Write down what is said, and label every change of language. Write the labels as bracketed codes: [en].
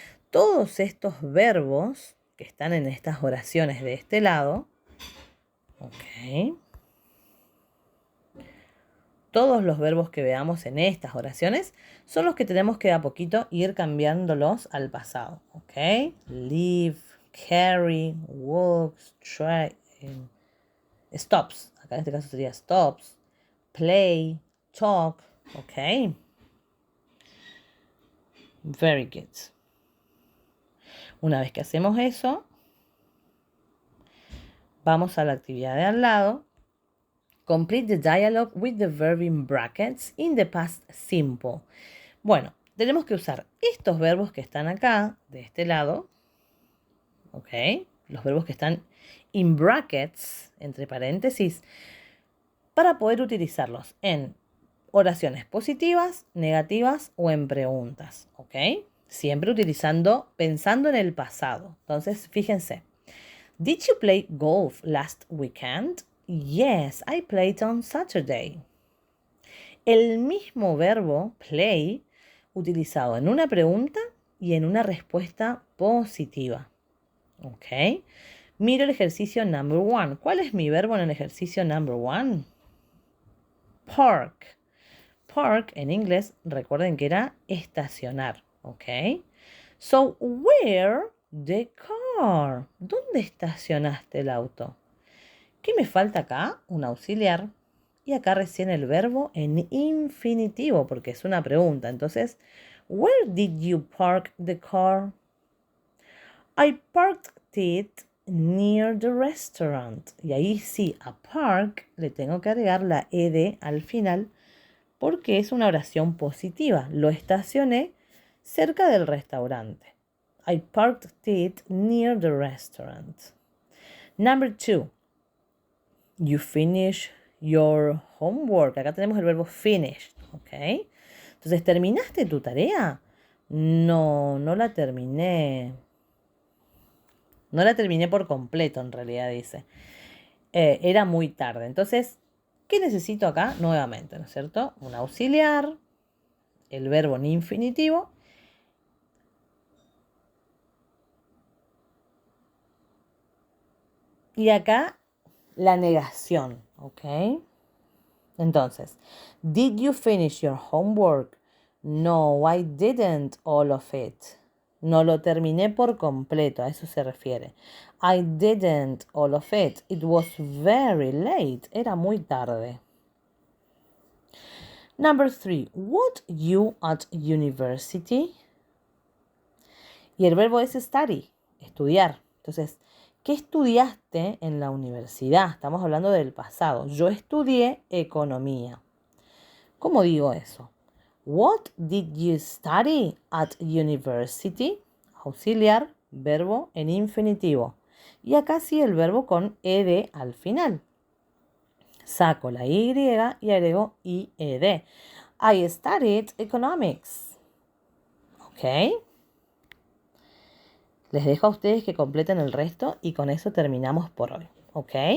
[es] Todos estos verbos que están en estas oraciones de este lado, ok, todos los verbos que veamos en estas oraciones son los que tenemos que de a poquito ir cambiándolos al pasado. ¿Ok? [en] Live, carry, walks, try, stops. [es] Acá en este caso sería stops, play, talk. ¿Ok? [en] Very good. [es] Una vez que hacemos eso, vamos a la actividad de al lado. [en] Complete the dialogue with the verb in brackets in the past simple. [es] Bueno, tenemos que usar estos verbos que están acá, de este lado, ¿ok? Los verbos que están [en] in brackets, [es] entre paréntesis, para poder utilizarlos en oraciones positivas, negativas o en preguntas, ¿ok? Siempre pensando en el pasado. Entonces, fíjense. [en] Did you play golf last weekend? Yes, I played on Saturday. [es] El mismo verbo play utilizado en una pregunta y en una respuesta positiva. ¿Ok? Miro el ejercicio number 1. ¿Cuál es mi verbo en el ejercicio number 1? Park. Park en inglés, recuerden que era estacionar. ¿Ok? [en] So, where the car? [es] ¿Dónde estacionaste el auto? ¿Qué me falta acá? Un auxiliar. Y acá recién el verbo en infinitivo, porque es una pregunta. [en] Entonces, where did you park the car? I parked it near the restaurant. [es] Y ahí sí, a park le tengo que agregar la ed al final, porque es una oración positiva. Lo estacioné cerca del restaurante. [en] I parked it near the restaurant. Number 2. You finish your homework. [es] Acá tenemos el verbo finished, ¿ok? Entonces, ¿terminaste tu tarea? No, no la terminé. No la terminé por completo, en realidad, dice. Era muy tarde. Entonces, ¿qué necesito acá? Nuevamente, ¿no es cierto? Un auxiliar, el verbo en infinitivo. Y acá la negación, ¿ok? [en] Entonces, did you finish your homework? No, I didn't all of it. [es] No lo terminé por completo, a eso se refiere. [en] I didn't all of it. It was very late. [es] Era muy tarde. [en] Number 3. What you at university? [es] Y el verbo es study, estudiar. Entonces, ¿qué estudiaste en la universidad? Estamos hablando del pasado. Yo estudié economía. ¿Cómo digo eso? [en] What did you study at university? [es] Auxiliar, verbo en infinitivo. Y acá sí el verbo con ed al final. Saco la y y agrego ied. [en] I studied economics. ¿Ok? [es] Les dejo a ustedes que completen el resto y con eso terminamos por hoy. ¿Ok?